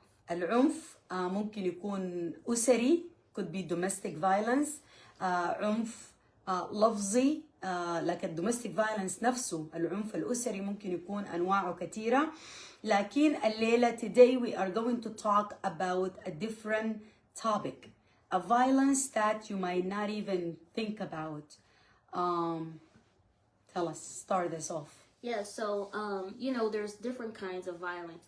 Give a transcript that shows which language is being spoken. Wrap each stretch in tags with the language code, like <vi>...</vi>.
<ar>العنف ممكن يكون أسري,</ar> <en>could be domestic violence.</en> <ar>عنف لفظي, لكن domestic violence نفسه العنف الأسري ممكن يكون أنواعه كثيرة. لكن الليلة</ar> <en>today we are going to talk about a different topic, a violence that you might not even think about. Tell us, start us off. Yeah, so, there's different kinds of violence.</en>